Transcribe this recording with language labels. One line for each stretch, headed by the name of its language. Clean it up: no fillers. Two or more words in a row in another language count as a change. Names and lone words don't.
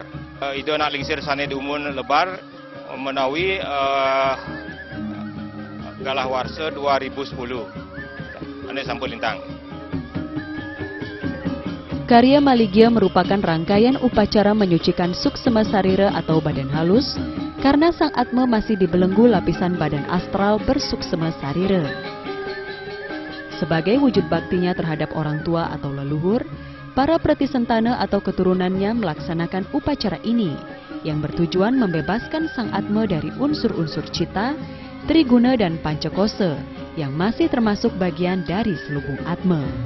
Balinese: Ida nak lingsir sane dumun lebar menawi galah warsa 2010. Ane sampun lintang.
Indonesian: Karya Maligya merupakan rangkaian upacara menyucikan Suksema Sarira atau badan halus karena Sang Atma masih dibelenggu lapisan badan astral bersuksema sarira. Sebagai wujud baktinya terhadap orang tua atau leluhur, para Pratisentana atau keturunannya melaksanakan upacara ini yang bertujuan membebaskan Sang Atma dari unsur-unsur cita, triguna dan pancakosa yang masih termasuk bagian dari selubung Atma.